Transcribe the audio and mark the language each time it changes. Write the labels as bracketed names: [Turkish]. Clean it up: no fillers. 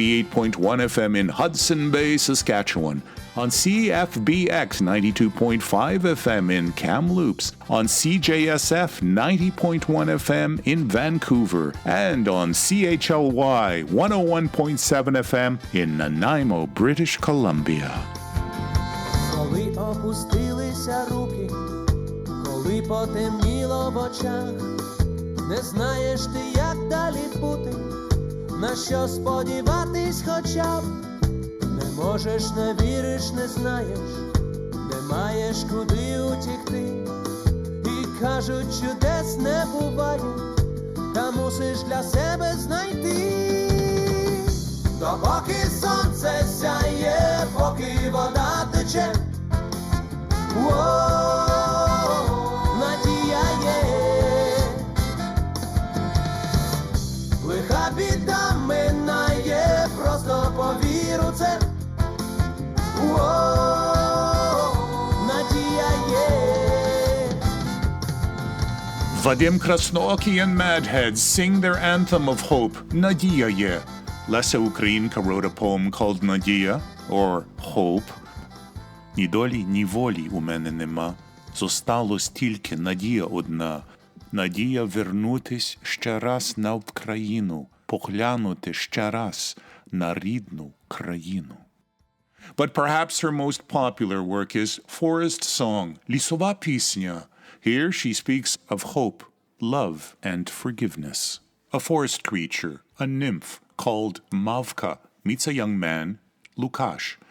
[English] 98.1 FM in Hudson Bay, Saskatchewan, on CFBX 92.5 FM in Kamloops, on CJSF 90.1 FM in Vancouver, and on CHLY 101.7 FM in Nanaimo, British Columbia. [Ukrainian] Коли опустилися руки, коли потемніло в очах, не знаєш ти, як далі бути, на що сподіватись хоча б. Не можеш, не віриш, не знаєш, не маєш куди утікти. І кажуть, чудес не буває, та мусиш для себе знайти. Допоки сонце сяє, поки вода тече, надія є. Лиха біда минає, просто повір у це. Надія є. [English] Vadim Krasnooki and Madheads sing their anthem of hope, Nadia Ye. Lesya Ukrainka wrote a poem called Nadia, or Hope. [Ukrainian] Ні долі, ні волі у мене нема, зосталось тільки надія одна. Надія вернутись ще раз на Вкраїну, поглянути ще раз на рідну країну. [English] But perhaps her most popular work is Forest Song, Лісова пісня. Here she speaks of hope, love, and forgiveness. A forest creature, a nymph, called Mavka, meets a young man, Lukash.